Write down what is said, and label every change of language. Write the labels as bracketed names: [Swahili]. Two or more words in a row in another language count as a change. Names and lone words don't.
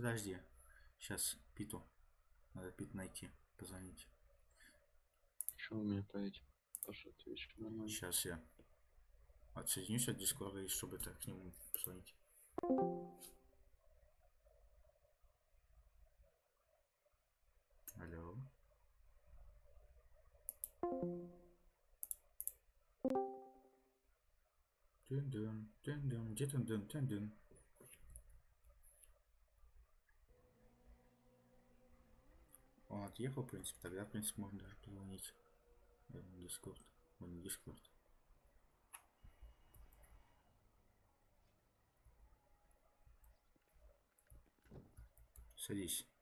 [Russian] Подожди. Сейчас Питу. Надо Пит найти. Позвонить. Что у меня по этим? Паша, ты еще нормально. Сейчас я отсоединюсь от Дискорда, и чтобы так к нему позвонить. Алло. Тын-дын, тын-дын, где тын-дын, тын-дын? Он отъехал, в принципе, тогда, в принципе, можно даже позвонить. Дискорд. Он не Дискорд. Садись.